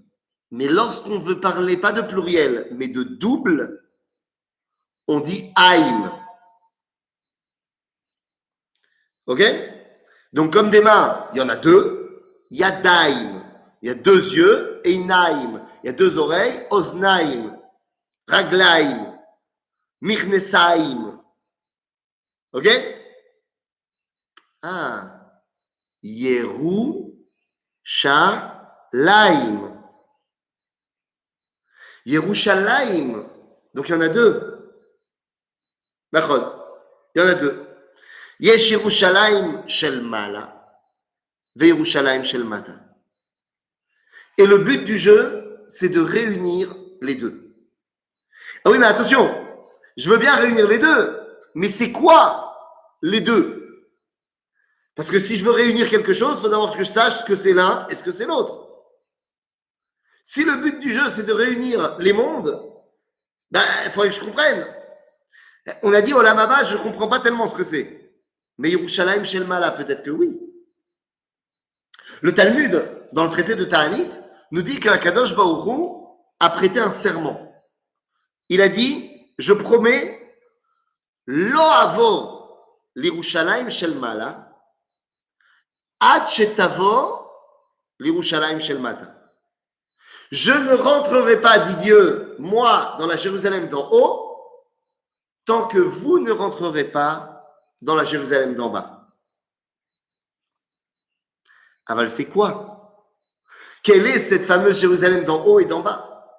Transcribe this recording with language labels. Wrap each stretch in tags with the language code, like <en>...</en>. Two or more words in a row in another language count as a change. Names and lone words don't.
<fr>Mais lorsqu'on veut parler pas de pluriel, mais de double, on dit aim. Ok? Donc, comme des mains, il y en a deux. Yadaim, il y a deux yeux. Einaim, il y a deux oreilles.</fr> <he>אזניים רגליים מכנסיים.</he> <fr>Ok? Ah. Yerushalayim. Yerushalayim. Donc il y en a deux. D'accord. Il y en a deux.</fr> <he>יש ירושלים של מעלה וירושלים של מטה.</he> <fr>Et le but du jeu, c'est de réunir les deux. Ah oui, mais attention, je veux bien réunir les deux, mais c'est quoi les deux? Parce que si je veux réunir quelque chose, il faut d'abord que je sache ce que c'est l'un et ce que c'est l'autre. Si le but du jeu, c'est de réunir les mondes, ben, il faudrait que je comprenne. On a dit</fr> <he>עולם הבא,</he> <fr>je ne comprends pas tellement ce que c'est.</fr> <he>Mais ירושלים של מעלה,</he> <fr>peut-être que oui. Le Talmud, dans le traité de Ta'anit, nous dit qu'</fr> <he>הקדוש ברוך הוא</he> <fr>a prêté un serment. Il a dit, je promets,</fr> <he>לא אבוא לירושלים של מעלה עד שתבוא לירושלים של מטה.</he> <fr>Je ne rentrerai pas, dit Dieu, moi, dans la Jérusalem d'en haut, tant que vous ne rentrerez pas dans la Jérusalem d'en bas. Aval, c'est quoi? Quelle est cette fameuse Jérusalem d'en haut et d'en bas?</fr>